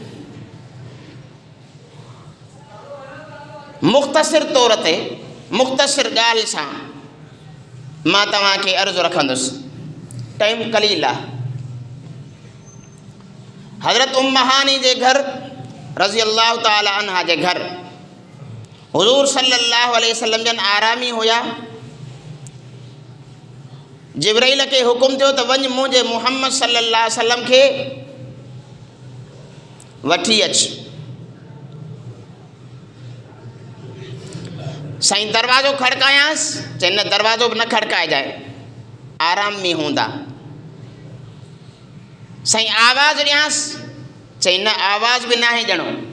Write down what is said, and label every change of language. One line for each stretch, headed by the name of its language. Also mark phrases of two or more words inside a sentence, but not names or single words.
Sindhi: मुख़्तसिर तौर ते, मुख़्तसिर ॻाल्हि सां मां तव्हांखे अर्ज़ु रखंदुसि, टाइम कलील आहे। हज़रत उम्म हानी जे घर
Arabic: رضي الله تعالى عنها
Sindhi: जे घर हुज़ूर
Arabic: صلى الله عليه وسلم
Sindhi: जन आरामी हुया। जिब्राइल खे हुकुम थियो त वञ मुंहिंजे मुहम्मद
Arabic: صلى الله عليه وسلم
Sindhi: खे वठी अच। साईं दरवाज़ो खड़कायांसि, चई न दरवाज़ो बि न खड़काइजाए, आराम में हूंदा। साईं आवाज़ ॾियांसि, चई न आवाज़ बि न आहे ॼणो।